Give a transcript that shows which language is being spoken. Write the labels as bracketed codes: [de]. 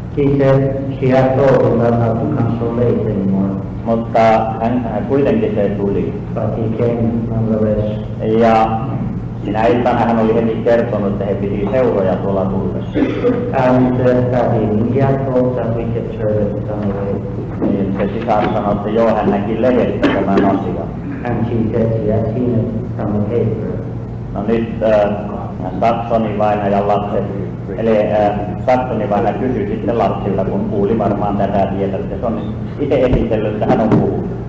[en] He said she had told him not to come so late anymore, [fi] Mutta hän kuitenkin se tuli. [en] but he came nonetheless. [fi] Ja sinä iltana hän oli heti kertonut, että he piti seuroja tuolla tullessa. [en] And that evening he had told that we could service on the way. [fi] Niin se sisar sanoi, että joo, hän näki lehdestä tämän asian. [en] And she said she had seen it from the paper. [fi] No nyt Saksoni-vainajan lapset, eli Saksoni-vainaja kysyi sitten lapsilta, kun kuuli varmaan tätä tietä, että se on itse esitellyt, että hän on puhunut.